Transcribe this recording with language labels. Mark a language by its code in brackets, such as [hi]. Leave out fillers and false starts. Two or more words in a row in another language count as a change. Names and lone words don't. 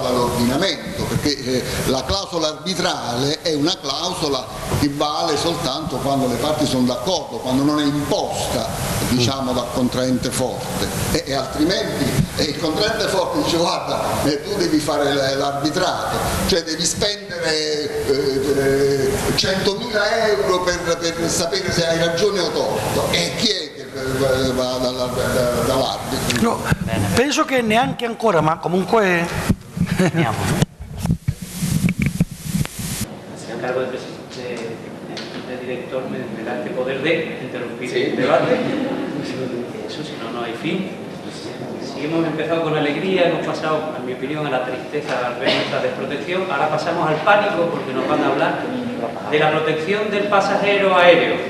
[it] dall'ordinamento, perché la clausola arbitrale è una clausola che vale soltanto quando le parti sono d'accordo, quando non è imposta dal contraente forte, e altrimenti il contraente forte dice: guarda, tu devi fare l'arbitrato, cioè devi spendere 100.000 euro per sapere se hai ragione o torto, e chi è che va dall'arbitro? No, penso che neanche ancora, ma comunque [es] cargo de director me da este poder de interrumpir el debate. Eso, si no, no hay fin. Si hemos empezado con alegría, hemos pasado, en mi opinión, a la tristeza al ver nuestra desprotección, ahora pasamos al pánico, porque nos van a hablar de la protección del pasajero aéreo.